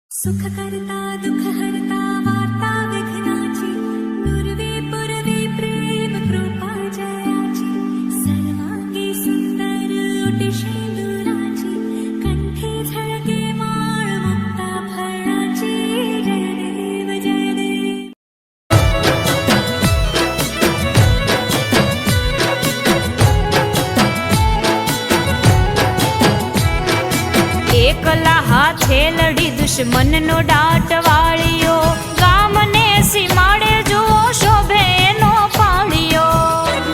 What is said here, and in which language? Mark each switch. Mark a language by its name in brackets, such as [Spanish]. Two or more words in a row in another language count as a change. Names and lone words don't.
[Marathi] सुख करता दुख हरता वार्ता विघ्नाची दुर्वे पुरवे प्रेम कृपा जयाची सर्वांगी सुंदर उटिशी दुराची कंठी झळके माळ मुक्ता फळाची जय देव जय देव। [Gujarati] એકલા હાથે લડી દુશ્મન નો દાટ વાળ્યો ગામને સીમાડે જુઓ શોભે નો પાળ્યો